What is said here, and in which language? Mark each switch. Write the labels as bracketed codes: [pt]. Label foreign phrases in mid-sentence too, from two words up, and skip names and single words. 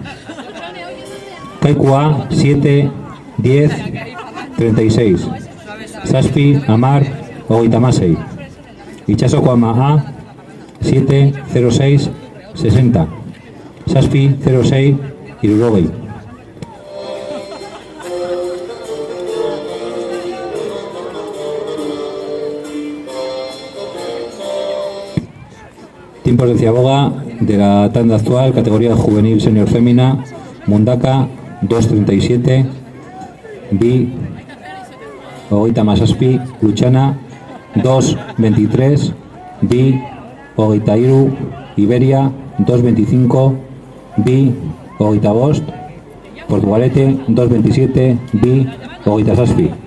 [eu] Kaikua 7:10:36. Saspi Amar Ogoita Masei. Itxasoko Ama A 7:06:60. Saspi 06 Irurogei. [es] Tiempos de Ciaboga de la tanda actual, categoría juvenil senior fémina, Mundaka 2:37, [eu] Bi Ogoita Masaspi, [es] Luchana 2:23, [eu] Bi Ogoita Iru, [es] Iberia 2:25, [eu] Bi Ogoita Bost, [es] Portugalete 2:27, [eu] Bi Ogoita Saspi.